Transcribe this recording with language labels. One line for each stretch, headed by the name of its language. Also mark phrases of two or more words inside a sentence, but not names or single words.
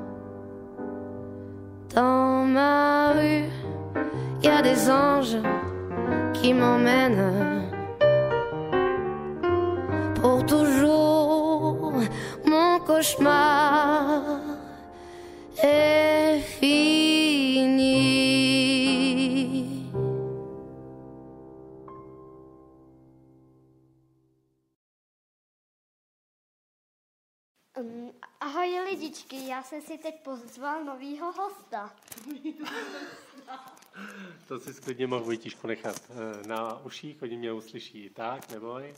French: Dans ma rue, y a des anges qui m'emmènent pour toujours. Mon cauchemar est fini.
Czech: Ahoj lidičky, já jsem si teď pozval novýho hosta. To si klidně mohl Vojtíšku nechat na uších, oni mě uslyší, tak, neboj.